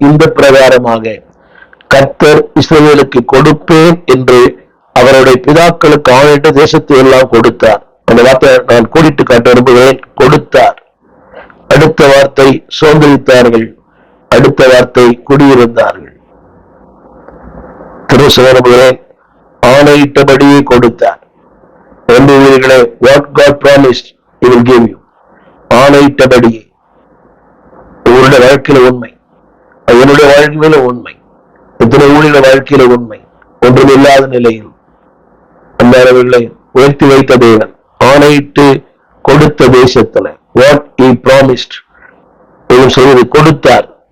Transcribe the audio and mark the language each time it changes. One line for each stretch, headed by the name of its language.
Tamil: இந்த பிரகாரமாக கர்த்தர் இஸ்ரவேலுக்கு கொடுப்பேன் என்று அவருடைய பிதாக்களுக்கு ஆணையிட்ட தேசத்தை எல்லாம் கொடுத்தார். அந்த வார்த்தை நான் கூடிட்டு காட்ட விரும்புகிறேன். கொடுத்தார். அடுத்த வார்த்தை சுதந்திரித்தார்கள். அடுத்த வார்த்தை குடியிருந்தார்கள். திருசுவரமுகிறேன், ஆணையிட்டபடியே கொடுத்தார். என்று ஊழியர்களே,
English: what God promised he will give you.
Tamil: ஆணையிட்டபடியே. உங்களுடைய வாழ்க்கையில உண்மை, என்னுடைய வாழ்க்கையில உண்மை, எத்தனை ஊழியர் வாழ்க்கையில உண்மை. ஒன்றும் இல்லாத நிலையில் அந்த அளவுகளை உயர்த்தி வைத்த தேவன் ஆணையிட்டு கொடுத்த தேசத்துல
English: what he promised
Tamil: செய்து கொடுத்தார்.